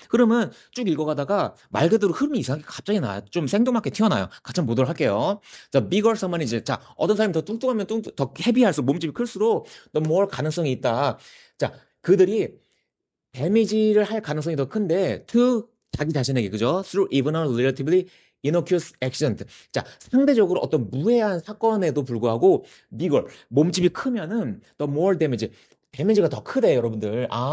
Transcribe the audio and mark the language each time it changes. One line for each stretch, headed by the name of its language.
Korean: 흐름은 쭉 읽어가다가 말 그대로 흐름이 이상하게 갑자기 나와요. 좀 생뚱맞게 튀어나와요. 같이 한번 보도록 할게요. 자,
English: bigger someone
Korean: 이제 자, 어떤 사람이 더 뚱뚱하면 더 헤비할수록, 몸집이 클수록
English: the more
Korean: 가능성이 있다. 자, 그들이 데미지를 할 가능성이 더 큰데 to 자기 자신에게, 그죠?
English: through even a relatively innocuous accident.
Korean: 자, 상대적으로 어떤 무해한 사건에도 불구하고 bigger, 몸집이 크면은
English: the more damage,
Korean: 데미지가 더 크대, 여러분들.